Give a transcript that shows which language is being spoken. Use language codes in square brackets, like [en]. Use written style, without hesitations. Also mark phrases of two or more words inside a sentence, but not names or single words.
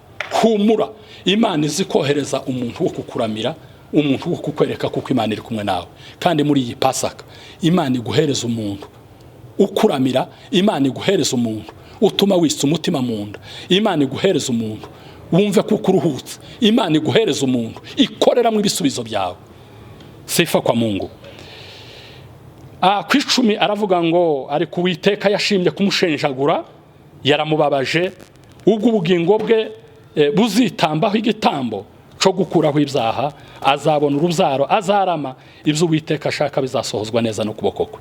[rw] Humura, Imana izi kohereza umuntu wo kukuramira, umuntu wo kukwereka kuko Imana iri kumwe nawe. Kandi muri iyi Pasaka Imana iguhereza umuntu ukuramira, Imana iguhereza umuntu utuma wisa umutima munda, Imana iguhereza umuntu wumve kuko uruhutse, Imana iguhereza umuntu ikorera mu bisubizo byawe. [sw] Sifa kwa Mungu. [rw] Ku 10 aravuga ngo ariko Uwiteka yashimye kumushenjagura, yaramubabaje, ubwo ubugingo bwe buzitambaho igitambo cyo gukuraho ibyaha, azabona urubyaro, azarama, ibyo Uwiteka ashaka bizasohozwa neza no kuboko kwe.